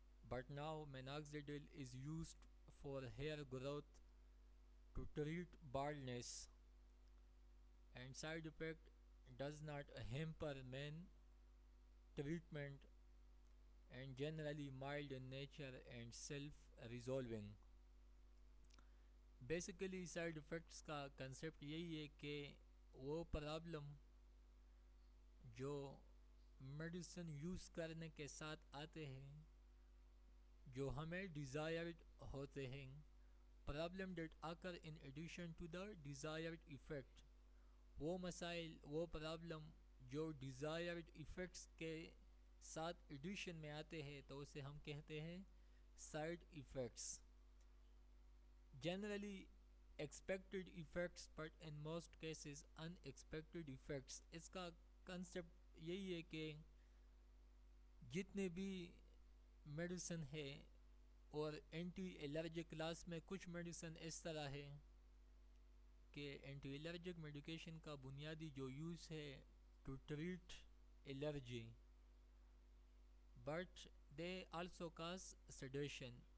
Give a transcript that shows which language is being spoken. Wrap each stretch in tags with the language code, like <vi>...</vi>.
<en>But now minoxidil is used for hair growth to treat baldness, and side effect does not hamper main treatment and generally mild in nature and self-resolving.</en> <ur>Basically side effects کا concept یہی ہے کہ وہ problem جو medicine use کرنے کے ساتھ آتے ہیں، جو ہمیں ڈیزائرڈ ہوتے ہیں،</ur> <en>problem that آکر in addition to the desired effect,</en> <ur>وہ مسائل، وہ پرابلم جو ڈیزائرڈ ایفیکٹس کے ساتھ ایڈیشن میں آتے ہیں، تو اسے ہم کہتے ہیں side effects.</ur> <en>Generally expected effects, but in most cases unexpected effects.</en> <ur>اس کا کنسیپٹ یہی ہے کہ جتنے بھی میڈیسن ہے، اور اینٹی الرجک کلاس میں کچھ میڈیسن اس طرح ہے کہ اینٹی الرجک میڈیکیشن کا بنیادی جو یوز ہے</ur> <en>To treat allergy, but they also cause sedation.</en>